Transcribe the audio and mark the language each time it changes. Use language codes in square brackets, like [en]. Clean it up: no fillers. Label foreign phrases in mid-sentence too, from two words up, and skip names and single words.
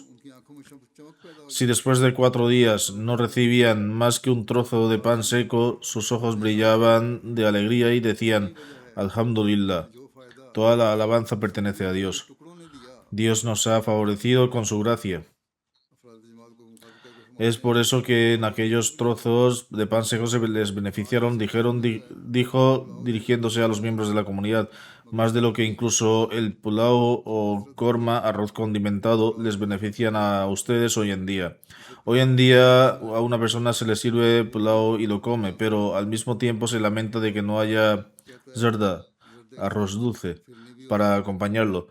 [es] Si después de 4 días no recibían más que un trozo de pan seco, sus ojos brillaban de alegría y decían: Alhamdulillah, toda la alabanza pertenece a Dios. Dios nos ha favorecido con su gracia. [ur] افراد جماعت کو مخاطب کرکے فرمایا [es] Es por eso que en aquellos trozos de pan seco se les beneficiaron, dijo dirigiéndose a los miembros de la comunidad, más de lo que incluso el pulao o korma, arroz condimentado, les benefician a ustedes hoy en día. Hoy en día a una persona se le sirve pulao y lo come, pero al mismo tiempo se lamenta de que no haya zarda, arroz dulce, para acompañarlo.